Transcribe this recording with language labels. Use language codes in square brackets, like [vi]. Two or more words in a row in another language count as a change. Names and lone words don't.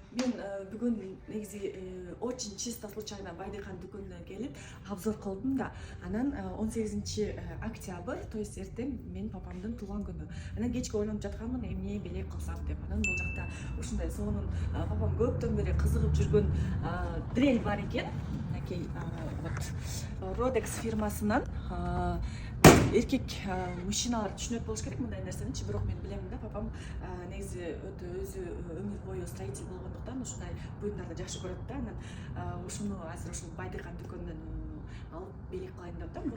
[kk] Мен бүгін негізі [ru] очень чисто случайно [kk] Байдыхан дүкеніне келіп обзор қылдым да. Анан 18 октябрь, [ru] то есть [kk] ертең мен папамдың туған күні. Анан кечке ойланып жатқанмын, [ky] эмне белек қылсам деп. Анан бұл жақта ушундай сонун папам көптөн бери кызыгып жүргөн дрель бар екен. Мінекей вот Rodex фирмасынан эркек мужчиналар түшүнөт болуш керек мындай нерсеничи, бирок мен билемин да, папам негизи өтө өзү өмүр бою строитель болгондуктан ушундай буюмдарды жакшы көрөт да. Анан ушуну азыр ушул Байдыхан дүкөнүнөн алып белек кылайын деп атам.